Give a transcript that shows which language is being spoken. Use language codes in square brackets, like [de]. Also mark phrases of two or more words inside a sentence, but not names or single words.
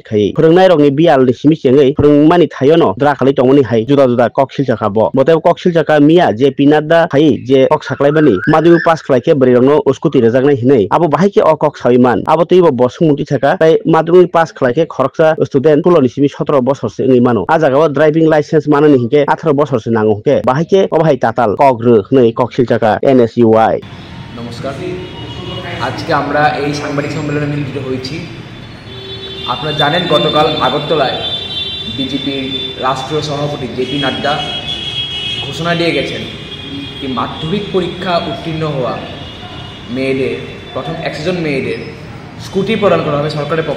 [trp] khai phrangnai rokni bial ni simi chengai phrangmani thayono dra khali tongmani hai juda juda koksil chaka bo bote koksil chaka mia je pinada hai je kok saklaibani madu pass khlaike brirongno uskuti rejaknai hinai abo bahai ke okok saiman abo teibo bosungmunti chaka tai madruni pass khlaike khoroksa student puloni simi 17 বছর se ngai mano ajagao [en] driving license [trp] manani hinke 18 বছর se nango ke bahai ke obhai tatal kogrö nei koksil chaka NSUI [bn] নমস্কার আজকে আমরা এই সাংবাদিক সম্মেলনে মিলিত হয়েছি আপনারা জানেন গতকাল আগরতলায় বিজেপির রাষ্ট্রীয় সভাপতি জেপি নাড্ডা ঘোষণা দিয়ে গেছেন যে মাধ্যমিক পরীক্ষা উত্তীর্ণ হওয়া মেয়েদের প্রথম 100 জন মেয়েদের স্কুটি প্রদান করা হবে সরকারের পক্ষ